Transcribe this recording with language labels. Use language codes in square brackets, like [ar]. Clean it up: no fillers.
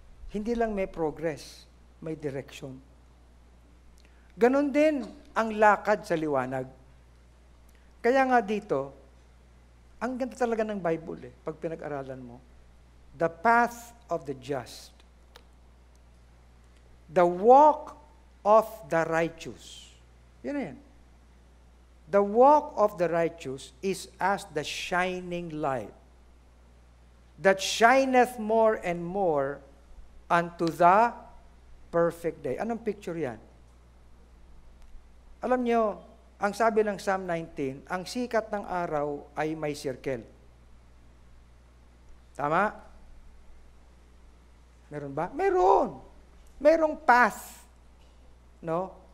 [tl] Hindi lang may progress, may direction. Ganon din ang lakad sa liwanag. Kaya nga dito, ang ganda talaga ng Bible pag pinag-aralan mo. [en] The path of the just. The walk of the righteous. [tl] Yan na yan. [en] The walk of the righteous is as the shining light that shineth more and more unto the perfect day. [tl] Anong picture yan? Alam nyo, ang sabi ng Psalm 19, ang sikat ng araw ay may circle. Tama? Meron ba? Meron. Merong path, no?